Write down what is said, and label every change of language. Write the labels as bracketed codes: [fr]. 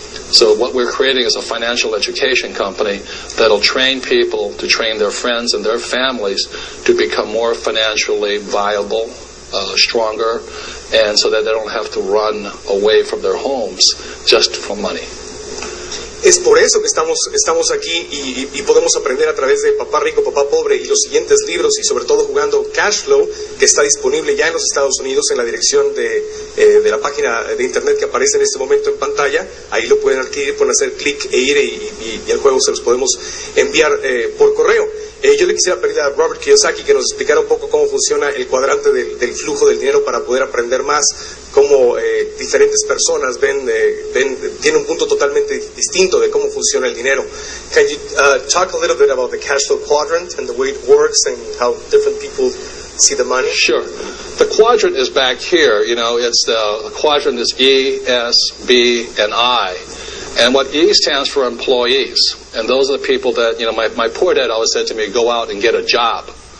[en] So what we're creating is a financial education company that'll train people to train their friends and their families to become more financially viable, stronger, and so that they don't have to run away from their homes just for money. [es] Es por eso que estamos aquí y podemos aprender a través de Papá Rico, Papá Pobre y los siguientes libros, y sobre todo jugando Cash Flow, que está disponible ya en los Estados Unidos en la dirección de la página de internet que aparece en este momento en pantalla. Ahí lo pueden adquirir, pueden hacer clic e ir y el juego se los podemos enviar por correo. Yo le quisiera pedir a Robert Kiyosaki que nos explicara un poco cómo funciona el cuadrante del flujo del dinero para poder aprender más cómo diferentes personas tienen un punto totalmente distinto de cómo funciona el dinero. [en] Can you talk a little bit about the cash flow quadrant and the way it works and how different people see the money? Sure. The quadrant is back here. It's the quadrant is E, S, B, and I. And what E stands for employees. And those are the people that, my poor dad always said to me, go out and get a job.